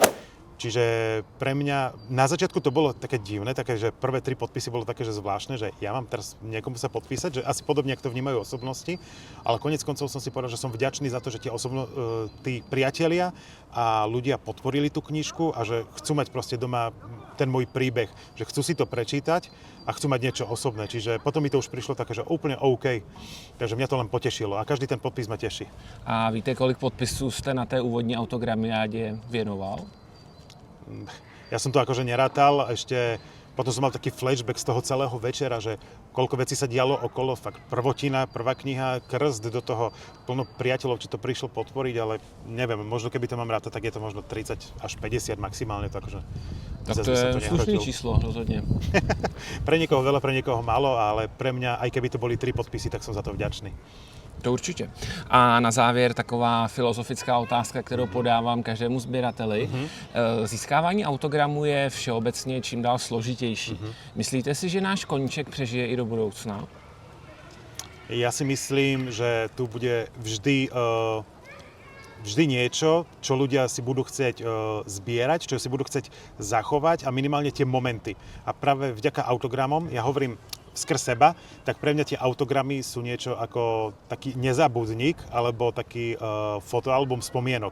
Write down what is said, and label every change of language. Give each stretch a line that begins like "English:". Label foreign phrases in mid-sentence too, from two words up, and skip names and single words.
Slovak: Čiže pre mňa, na začiatku to bolo také divné, také, že prvé 3 podpisy bolo také, že zvláštne, že ja mám teraz niekomu sa podpísať, že asi podobne, ako to vnímajú osobnosti, ale koniec koncov som si povedal, že som vďačný za to, že tí priatelia a ľudia podporili tú knižku a že chcú mať proste doma ten môj príbeh, že chcú si to prečítať a chcú mať niečo osobné. Čiže potom mi to už prišlo také, že úplne OK. Takže mňa to len potešilo a každý ten podpis ma teší.
Czech: A víte, kolik podpisů jste na té úvodní autogramiádě věnoval?
Slovak: Ja som to akože nerátal, ešte potom som mal taký flashback z toho celého večera, že koľko vecí sa dialo okolo, fakt prvotina, prvá kniha, krst, do toho plno priateľov, či to prišlo podporiť, ale neviem, možno keby to mám rátať, tak je to možno 30 až 50 maximálne, takže...
Czech: Tak to je slušné číslo, rozhodne.
Slovak: Pre niekoho veľa, pre niekoho málo, ale pre mňa, aj keby to boli 3 podpisy, tak som za to vďačný.
Czech: To určitě. A na závěr taková filozofická otázka, kterou podávám každému sběrateli. Získávání autogramů je všeobecně čím dál složitější. Myslíte si, že náš koníček přežije i do budoucna?
Slovak: Ja si myslím, že tu bude vždy niečo, čo ľudia si budú chcieť zbierať, čo si budú chcieť zachovať a minimálne tie momenty. A práve vďaka autogramom, ja hovorím skrz seba, tak pre mňa tie autogramy sú niečo ako taký nezabudník alebo taký fotoalbum spomienok.